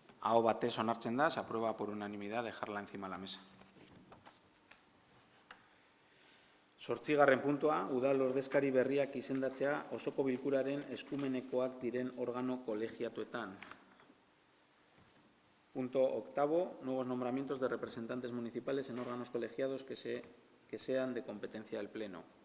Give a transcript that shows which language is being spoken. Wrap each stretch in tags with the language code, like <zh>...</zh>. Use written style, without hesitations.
<eu>Aho batez onartzen da,</eu> <es>se aprueba por unanimidad dejarla encima de la mesa. 8.</es> <eu>puntua, udal ordezkari berriak izendatzea osoko bilkuraren eskumenekoak diren organo kolegiatuetan.</eu> <es>Punto 8. Nuevos nombramientos de representantes municipales en órganos colegiados que sean de competencia del Pleno.</es>